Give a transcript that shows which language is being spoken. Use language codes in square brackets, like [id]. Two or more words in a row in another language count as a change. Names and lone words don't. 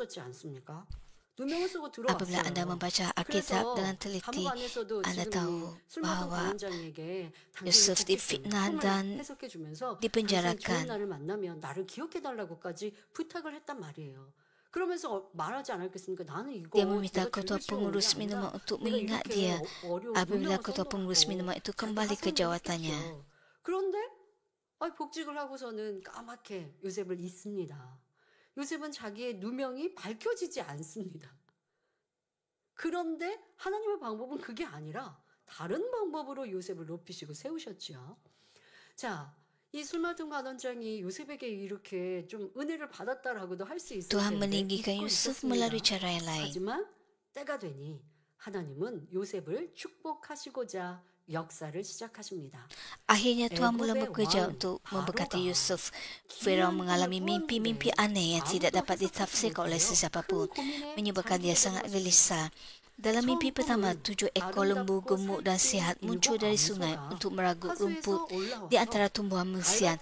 [ms] Apabila anda membaca Alkitab dengan teliti, anda tahu bahawa Yusuf difitnah dan dipenjarakan. Dia meminta ketua pengurus minuman untuk mengingat dia apabila ketua pengurus minuman itu kembali ke jawatannya. [ko] 그런데 복직을 하고서는 까맣게 요셉을 잊습니다. 요셉은 자기의 누명이 밝혀지지 않습니다. 그런데 하나님의 방법은 그게 아니라 다른 방법으로 요셉을 높이시고 세우셨죠. 자, 이 술 맡은 관원장이 요셉에게 이렇게 좀 은혜를 받았다라고도 할 수 있을 [ms] Tuhan [ko] 텐데 [ms] meninggikan [ko] 잊고 [ms] Yusuf [ko] 있었습니다. [ms] melalui cara yang lain. [ko] 하지만 때가 되니 하나님은 요셉을 축복하시고자 역사를 시작하십니다. [ms] Akhirnya Tuhan mula bekerja untuk memberkati Yusuf. Firaun mengalami mimpi-mimpi aneh yang tidak dapat ditafsirkan oleh sesiapa pun, menyebabkan dia sangat gelisah. Dalam mimpi pertama, 7 ekor lembu gemuk dan sihat muncul dari sungai untuk meragut rumput di antara tumbuhan mesian.